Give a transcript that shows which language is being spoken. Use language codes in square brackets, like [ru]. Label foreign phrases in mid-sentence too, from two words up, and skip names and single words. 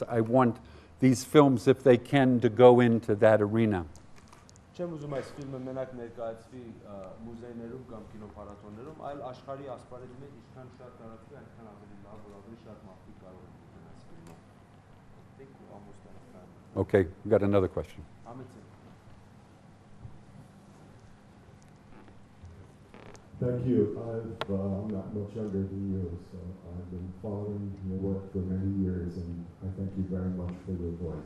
[en] I want these films, if they can, to go into that arena. [hy] Չեմ ուզում այս ֆիլմը մենակ ներկայացվի մուզեյներում կամ կինոփառատոներում, այլ աշխարհի ասպարեզի մեջ ինչքան շատ տարածվի, այնքան ավելի լավ, որ ավելի շատ մարդիկ կարող են դիտել այս ֆիլմը։ [en] I think we're almost out of time. Okay, we got another question. Thank you. I'm not much younger than you, so I've been following your work for many years, and I thank you very much for your voice.